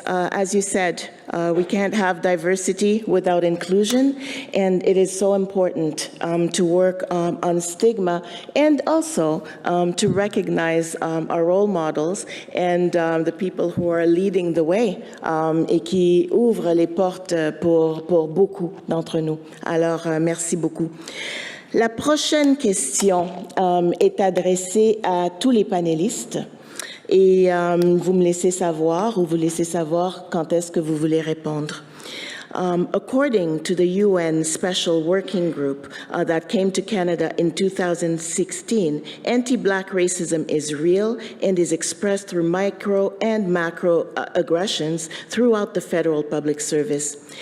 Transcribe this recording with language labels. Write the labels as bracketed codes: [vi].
[en] As you said, we can't have diversity without inclusion, and it is so important to work on stigma and also to recognize our role models and the people who are leading the way [fr] et qui ouvrent les portes pour beaucoup d'entre nous. Alors, merci beaucoup. La prochaine question est adressée à tous les panélistes. Et vous me laissez savoir, ou vous laissez savoir quand est-ce que vous voulez répondre. [en] According to the UN Special Working Group that came to Canada in 2016, anti-Black racism is real and is expressed through micro and macro aggressions throughout the federal public service.